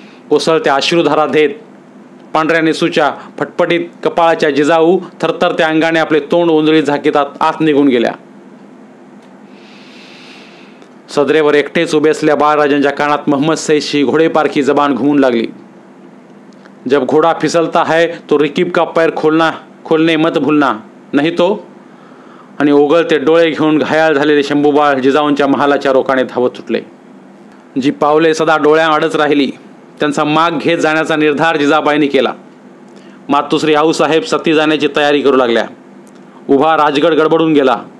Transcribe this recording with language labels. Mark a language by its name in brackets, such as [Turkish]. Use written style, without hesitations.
[Marathi] कोसळत्या अश्रुधारा देत पांढऱ्या नेसूच्या फटफटीत कपाळाच्या जिजाऊ थरथर त्या अंगाने आपले तोंड ओंजळीत झाकीत आत निघून गेल्या. सदरेवर एकटेच उभे असलेल्या बाळराजांच्या कानात मोहम्मद सैदची घोडेपारखी जबान घुमून लागली. [Hindi] जब घोडा फिसलता है तो रिकीब का पैर खोलने मत भूलना नहीं तो. [Marathi] आणि ओघळते डोळे घेऊन घायाळ झालेले शंभूबाळ जिजाऊंच्या महालाच्या रोखाने धावत सुटले. जी पावले सदा डोळ्याआडच राहिली त्यांचा माग घेत जाण्याचा निर्धार जिजाबाईंनी केला. मातुश्री आऊसाहेब सती जाण्याची तयारी करू लागल्या. उभा राजगड गडबडून गेला.